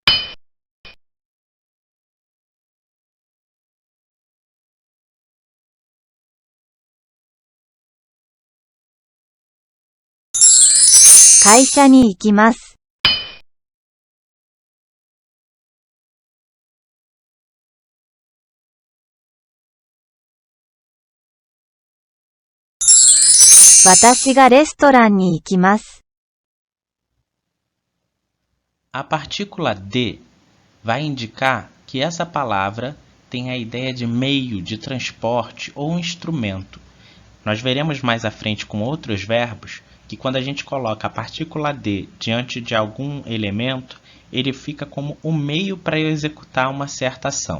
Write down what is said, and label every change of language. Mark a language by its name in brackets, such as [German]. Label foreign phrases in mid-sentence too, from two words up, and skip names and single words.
[Japanese] 会社に行きます。私がレストランに行きます。 [Portuguese] A partícula de vai indicar que essa palavra tem a ideia de meio de transporte ou instrumento. Nós veremos mais à frente com outros verbos que quando a gente coloca a partícula de diante de algum elemento, ele fica como o meio para eu executar uma certa ação.